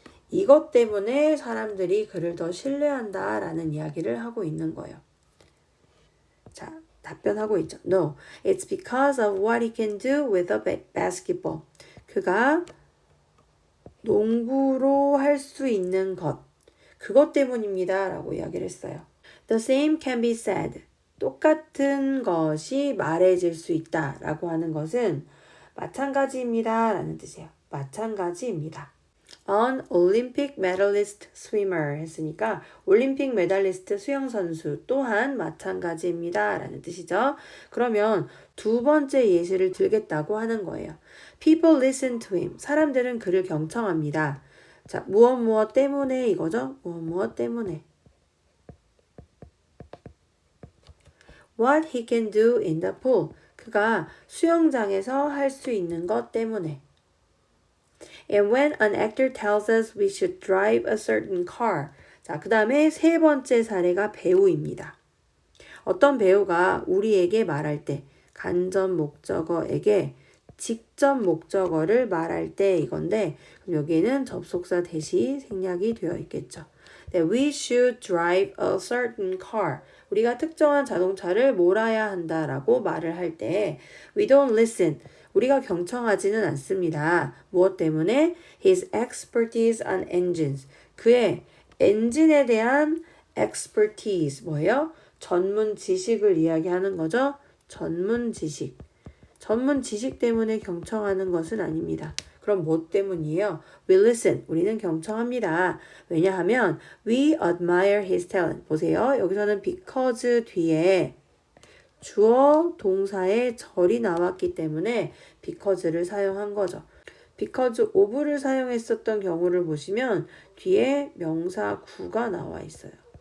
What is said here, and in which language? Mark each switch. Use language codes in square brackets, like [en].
[ko] 이것 때문에 사람들이 그를 더 신뢰한다라는 이야기를 하고 있는 거예요. 자, 답변하고 있죠. [en] No, it's because of what he can do with a basketball. [ko] 그가 농구로 할 수 있는 것. 그것 때문입니다. 라고 이야기를 했어요. [en] The same can be said. [ko] 똑같은 것이 말해질 수 있다. 라고 하는 것은 마찬가지입니다. 라는 뜻이에요. 마찬가지입니다. [en] An Olympic medalist swimmer [ko] 했으니까 올림픽 메달리스트 수영선수 또한 마찬가지입니다. 라는 뜻이죠. 그러면 두 번째 예시를 들겠다고 하는 거예요. [en] People listen to him. [ko] 사람들은 그를 경청합니다. 자, 무엇 때문에 이거죠? 무엇 때문에. [en] What he can do in the pool. [ko] 그가 수영장에서 할 수 있는 것 때문에. [en] And when an actor tells us we should drive a certain car. [ko] 자, 그 다음에 세 번째 사례가 배우입니다. 어떤 배우가 우리에게 말할 때, 간접 목적어에게 직접 목적어를 말할 때 이건데, 그럼 여기에는 접속사 대시 생략이 되어 있겠죠. [en] That we should drive a certain car. [ko] 우리가 특정한 자동차를 몰아야 한다라고 말을 할 때, [en] we don't listen. [ko] 우리가 경청하지는 않습니다. 무엇 때문에? [en] His expertise on engines. [ko] 그의 엔진에 대한 expertise. 뭐예요? 전문 지식을 이야기하는 거죠. 전문 지식. 전문 지식 때문에 경청하는 것은 아닙니다. 그럼 뭐 때문이에요? [en] We listen. [ko] 우리는 경청합니다. 왜냐하면 [en] we admire his talent. [ko] 보세요. 여기서는 because 뒤에 주어 동사의 절이 나왔기 때문에 because를 사용한 거죠. because of를 사용했었던 경우를 보시면 뒤에 명사 구가 나와 있어요.